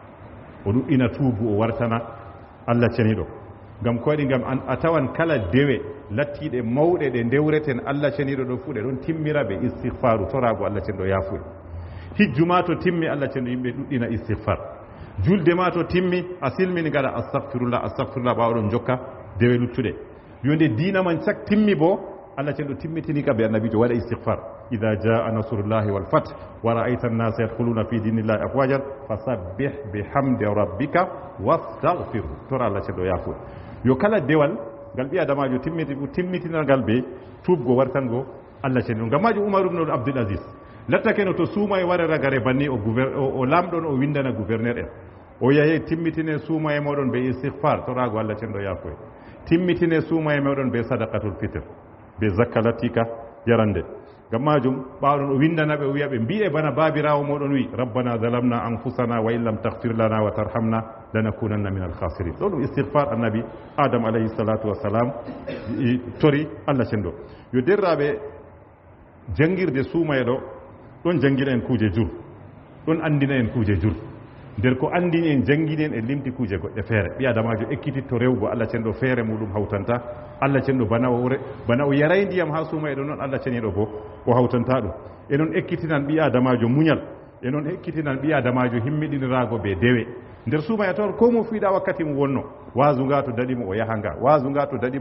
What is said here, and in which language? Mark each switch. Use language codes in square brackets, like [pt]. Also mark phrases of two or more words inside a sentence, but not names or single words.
[ff] o ɗuɗɗina tuubu o wartana Allah ceniɗo ngam ko waɗi ngam a tawan kala dewe lattiɗe mawɗe ɗe ndewreten Allah ceniɗo ɗo fuu ɗe ɗon timmira ɓe istihfaru torago Allah ceniɗo yafuye hijju ma to timmi Allah ceniɗo yimɓe ɗuɗɗina istihfar julde ma to timmi a silmini gaɗa astahfirullah ɓawɗon jokka dewe luttuɗe yonde dina man cak timmi bo Allah ceniɗo timmitini ka ɓe annabijo waɗa istihfar [ar] إذا جاء نصر الله والفتح ورأيت الناس يدخلون في دين الله أفواجا فسبح بحمد ربك واستغفر [ff] tora Allah ceniɗo yafuye yo kala dewal ngal ɓi adamajo timmitinalngal ɓe tuubgo wartango Allah ceniɗo ngam maji Umar ibn Abdul Aziz lattake no to suuma e wara ragare banni o lamɗon o windana gouverneur en o yahe timmitine suuma e moɗon ɓe istihfar torago Allah ceniɗo yafuye timmitine suuma e moɗon ɓe [ar] صدقة الفطر [ff] ɓe zakka lattika yarande ngam majum ɓawɗon o windanaɓe o wiyaɓe mbi'e bana babirawo moɗon wi [ar] ربنا ظلمنا أنفسنا وإن لم تغفر لنا وترحمنا لنكونن من الخاسرين [ff] ɗo ɗum istihfar annabi adam [ar] عليه الصلاة والسلام [ff] tori Allah cenɗo yo derraɓe jangirde suumaye ɗo ɗon jangina en kuuje jur ɗon andina en kuuje jur nder ko andini en jangini en e limti kuuje goɗɗe feere ɓi adamajo ekkititto rewgo Allah cenɗo feere muɗum hawtanta Allah cenɗo bana o yaray ndiyam ha suumaye ɗo noon Allah ceniɗo bo o hawtanta ɗum e noon ekkitinan ɓi adamajo muñal e noon ekkitinan ɓi adamajo himmiɗinirago ɓe dewe nder suumaya toon ko mo fiiɗa wakkati mo wonno waasu nga to daɗimo o yaha nga waasu nga to daɗimo